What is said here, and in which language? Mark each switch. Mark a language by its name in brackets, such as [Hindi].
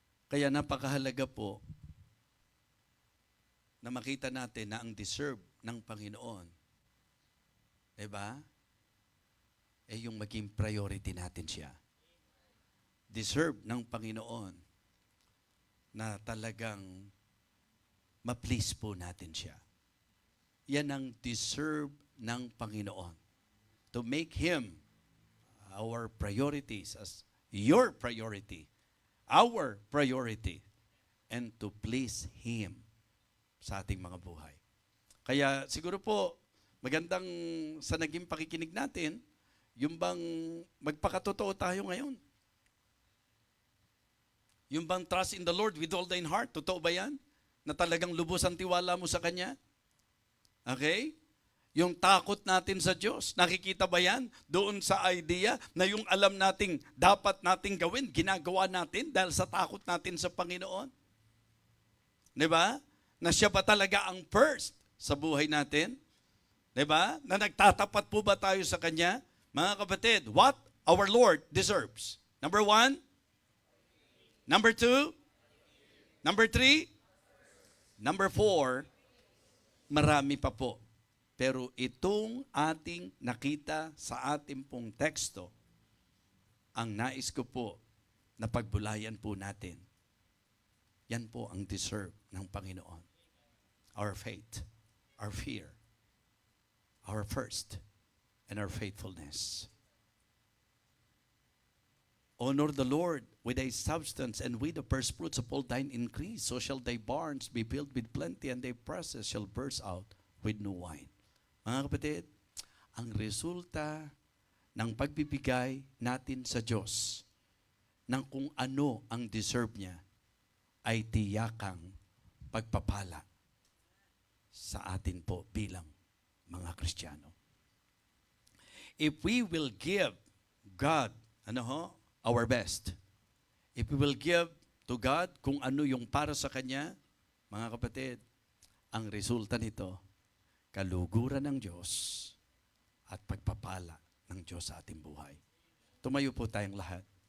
[Filipino] Kaya napakahalaga po na makita natin na ang deserve ng Panginoon, diba? Eh yung maging priority natin siya. Deserve ng Panginoon na talagang ma-please po natin siya. Yan ang deserve ng Panginoon. [English] To make Him our priorities as your priority, our priority, and to please Him [Filipino] sa ating mga buhay. Kaya siguro po, magandang sa naging pakikinig natin, yung bang magpakatotoo tayo ngayon. Yung bang [English] trust in the Lord with all thine heart, [Filipino] totoo ba yan? Na talagang lubos ang tiwala mo sa Kanya? Okay? Yung takot natin sa Diyos, nakikita ba yan? Doon sa idea na yung alam nating dapat nating gawin, ginagawa natin dahil sa takot natin sa Panginoon. Diba? Na siya ba talaga ang first sa buhay natin? Diba? Na nagtatapat po ba tayo sa Kanya? Mga kapatid, [English] what our Lord deserves. Number 1. Number 2. Number 3. Number 4. [Filipino] Marami pa po. Pero itong ating nakita sa ating pong teksto, ang nais ko po na pagbulayan po natin. Yan po ang deserve ng Panginoon. [English] Our faith, our fear, our first, and our faithfulness. Honor the Lord with thy substance and with the first fruits of all thine increase. So shall thy barns be filled with plenty and thy presses shall burst out with new wine. [Filipino] Mga kapatid, ang resulta ng pagbibigay natin sa Diyos ng kung ano ang deserve niya ay tiyakang pagpapala sa atin po bilang mga Kristiyano. [English] If we will give God, our best. If we will give to God [Filipino] kung ano yung para sa Kanya, mga kapatid, ang resulta nito, kaluguran ng Diyos at pagpapala ng Diyos sa ating buhay. Tumayo po tayong lahat.